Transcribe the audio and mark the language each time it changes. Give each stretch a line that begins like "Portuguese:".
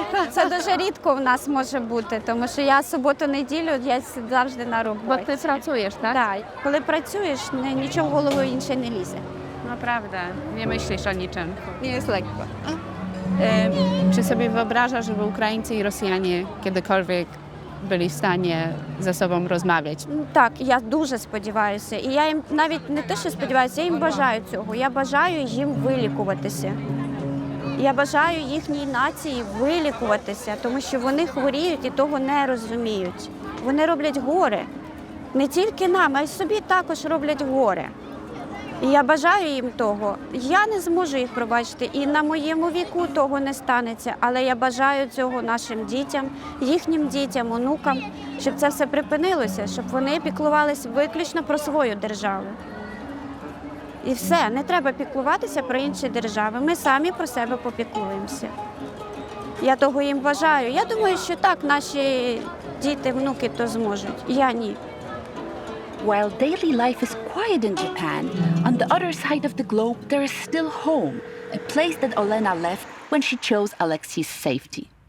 Ukrainian: Це дуже рідко в нас може бути, тому що я суботу-неділю, я завжди на роботі.
Polish: Bo ty pracujesz, tak?
Ukrainian: Так. Коли працюєш, нічого в голову інше не лізе.
Polish: Naprawdę, nie myślisz o niczym. Nie jest lekko. Czy sobie wyobrażasz, żeby Ukraińcy i Rosjanie kiedykolwiek byli w stanie ze sobą rozmawiać?
Ukrainian: Так, я дуже сподіваюся. І я їм навіть не те, що сподіваюся, я їм бажаю цього. Я бажаю їм вилікуватися. Я бажаю їхній нації вилікуватися, тому що вони хворіють і того не розуміють. Вони роблять горе. Не тільки нам, а й собі також роблять горе. І я бажаю їм того. Я не зможу їх пробачити, і на моєму віку того не станеться. Але я бажаю цього нашим дітям, їхнім дітям, онукам, щоб це все припинилося, щоб вони піклувалися виключно про свою державу. І все, не треба піклуватися про інші держави. Ми самі про себе попіклуємося. Я того їм бажаю. Я думаю, що так, наші діти, внуки то зможуть. Я ні.
English: While daily life is quiet in Japan, on the other side of the globe there is still home, a place that Olena left when she chose Alexei's safety.